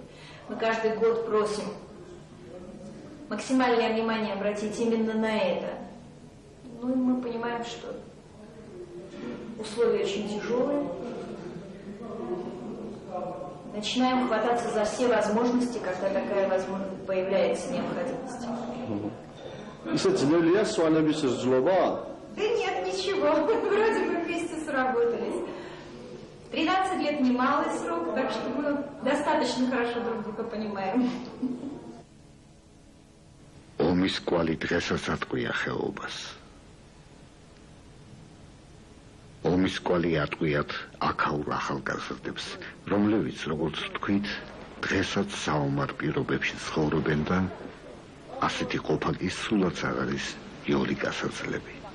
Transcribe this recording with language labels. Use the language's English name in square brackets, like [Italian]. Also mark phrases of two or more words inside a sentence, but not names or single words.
[Russian] Мы каждый год просим максимальное внимание обратить именно на это. Ну и мы понимаем, что условия очень тяжелые. Начинаем хвататься за все возможности, когда такая возможность появляется необходимость. [Georgian] Ისე ძნელია სვანების რძლობა? [Russian] Да нет, ничего. Вроде бы вместе сработались. 13 лет немалый срок, так что мы достаточно хорошо друг друга понимаем. [Georgian] ომის კვალი დღესაც ატყვია ხეობას. ომის კვალი ატყვიათ აქაურ ახალგაზრდებს, რომლებიც, როგორც თქვით, დღესაც საომარ პირობებში ცხოვრობენ და ასეთი ყოფა კი სულაც არ არის იოლი გასაძლები.